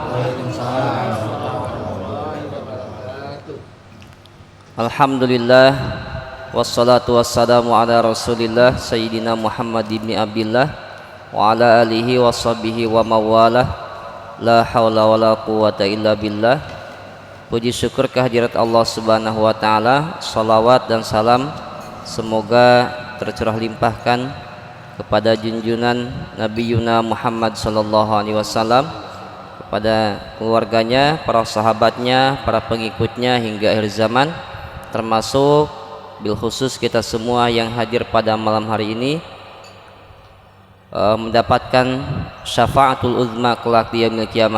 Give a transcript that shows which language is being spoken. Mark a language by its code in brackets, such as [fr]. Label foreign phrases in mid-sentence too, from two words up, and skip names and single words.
[ar] الحمد لله، والصلاة والسلام على رسول الله سيدنا محمد بن عبد الله وعلى آله وصحبه ومن والاه. لا حول ولا قوة إلا بالله. [id] Puji syukur kehadirat Allah [ar] سبحانه وتعالى. [id] Salawat dan salam semoga tercurah limpahkan kepada junjungan Nabi Yuna Muhammad [ar] صلى الله عليه وسلم, [id] kepada keluarganya, para sahabatnya, para pengikutnya hingga akhir zaman, termasuk [ar] بالخصوص [id] kita semua yang hadir pada malam hari ini mendapatkan [ar] الشفاعة العظمى [id] kelak di [ar] يوم القيامة.